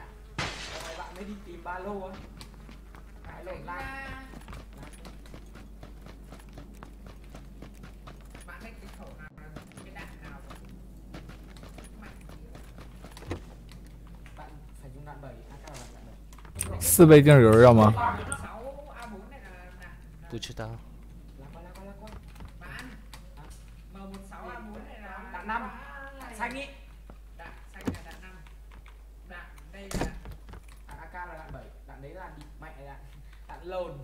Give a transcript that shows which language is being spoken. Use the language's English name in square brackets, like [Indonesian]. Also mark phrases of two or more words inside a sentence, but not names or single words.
[Vietnamese] Rồi bạn mới đi tìm ba lô á. Cái lồn lan. Bạn thấy cái khẩu nào là cái đạn nào mạnh gì vậy? Bạn phải dùng đạn 7, AK là đạn 7. [Chinese] 4 倍镜有人要吗？ [Vietnamese] 6 A4 này là đạn. [Chinese] 不知道。 [Vietnamese] Lá qua. Bạn. M16 A4 này là Đạn 5. Đạn xanh ý. Đạn xanh là đạn 5. Đạn đây là Đạn AK là đạn 7. Đạn đấy là đi mẹ đạn lồn.